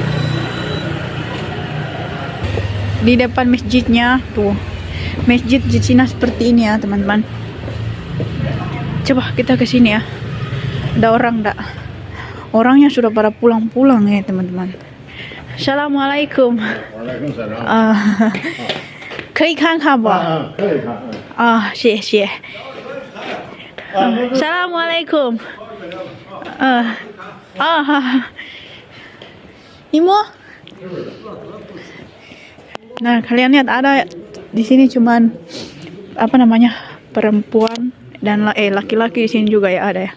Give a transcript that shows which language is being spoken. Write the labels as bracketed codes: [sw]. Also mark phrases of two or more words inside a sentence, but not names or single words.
[id] Di depan masjidnya tuh, masjid di Cina seperti ini ya teman-teman. Coba kita ke sini ya. Ada orang enggak? Orangnya sudah pada pulang-pulang ya teman-teman. Assalamualaikum. Waalaikumsalam. [zh] 可以看看吧？可以看。谢谢。Assalamualaikum. Imo. [id] Nah, kalian lihat ada di sini cuman perempuan dan laki-laki di sini juga ya ada ya.